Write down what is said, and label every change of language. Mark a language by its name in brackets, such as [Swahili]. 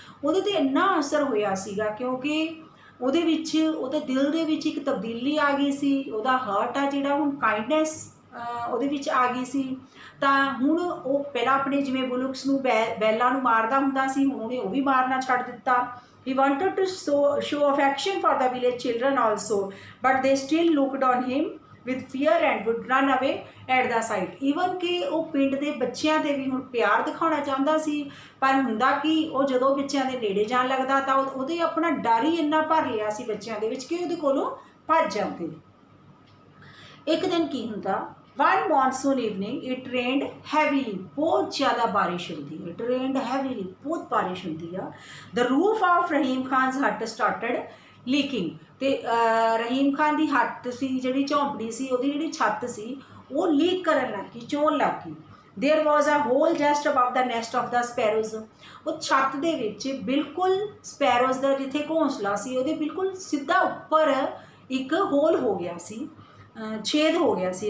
[Punjabi] ਉਹਦੇ 'ਤੇ ਇੰਨਾ ਅਸਰ ਹੋਇਆ ਸੀਗਾ ਕਿਉਂਕਿ ਉਹਦੇ ਵਿੱਚ ਉਹਦੇ ਦਿਲ ਦੇ ਵਿੱਚ ਇੱਕ ਤਬਦੀਲੀ ਆ ਗਈ ਸੀ. ਉਹਦਾ ਹਾਰਟ ਆ ਜਿਹੜਾ ਹੁਣ ਕਾਈਂਡਨੈਸ ਉਹਦੇ ਵਿੱਚ ਆ ਗਈ ਸੀ. ਤਾਂ ਹੁਣ ਉਹ ਪਹਿਲਾਂ ਆਪਣੇ ਜਿਵੇਂ ਬੁਲੁਕਸ ਨੂੰ ਬੈਲਾਂ ਨੂੰ ਮਾਰਦਾ ਹੁੰਦਾ ਸੀ, ਹੁਣ ਉਹਨੇ ਉਹ ਵੀ ਮਾਰਨਾ ਛੱਡ ਦਿੱਤਾ. [English] He wanted to show affection for the village children also, but they still looked on him with fear and would run away at the sight. [Punjabi] Even ਕਿ ਉਹ ਪਿੰਡ ਦੇ ਬੱਚਿਆਂ 'ਤੇ ਵੀ ਹੁਣ ਪਿਆਰ ਦਿਖਾਉਣਾ ਚਾਹੁੰਦਾ ਸੀ, ਪਰ ਹੁੰਦਾ ਕਿ ਉਹ ਜਦੋਂ ਬੱਚਿਆਂ ਦੇ ਨੇੜੇ ਜਾਣ ਲੱਗਦਾ ਤਾਂ ਉਹਦੇ ਆਪਣਾ ਡਰ ਹੀ ਇੰਨਾ ਭਰ ਲਿਆ ਸੀ ਬੱਚਿਆਂ ਦੇ ਵਿੱਚ ਕਿ ਉਹਦੇ ਕੋਲੋਂ ਭੱਜ ਜਾਂਦੇ. ਇੱਕ ਦਿਨ ਕੀ ਹੁੰਦਾ, [English] one monsoon evening it rained heavily. [Hindi] बहुत ज़्यादा बारिश होती है. [English] It rained heavily. [Hindi] बहुत बारिश होती है. [English] The roof of Rahim Khan's hut started leaking. [Punjabi] ਤੇ ਰਹੀਮ ਖਾਨ ਦੀ ਹੱਟ ਸੀ ਜਿਹੜੀ ਝੌਂਪੜੀ ਸੀ ਉਹਦੀ ਜਿਹੜੀ ਛੱਤ ਸੀ ਉਹ ਲੀਕ ਕਰਨ ਲੱਗ ਗਈ, ਚੋਣ ਲੱਗ ਗਈ. [English] There was a hole just above the nest of the sparrows. [Punjabi] ਉਹ ਛੱਤ ਦੇ ਵਿੱਚ ਬਿਲਕੁਲ ਸਪੈਰੋਜ਼ ਦਾ ਜਿੱਥੇ ਘੋਂਸਲਾ ਸੀ ਉਹਦੇ ਬਿਲਕੁਲ ਸਿੱਧਾ ਉੱਪਰ ਇੱਕ ਹੋਲ ਹੋ ਗਿਆ ਸੀ, ਛੇਦ ਹੋ ਗਿਆ ਸੀ.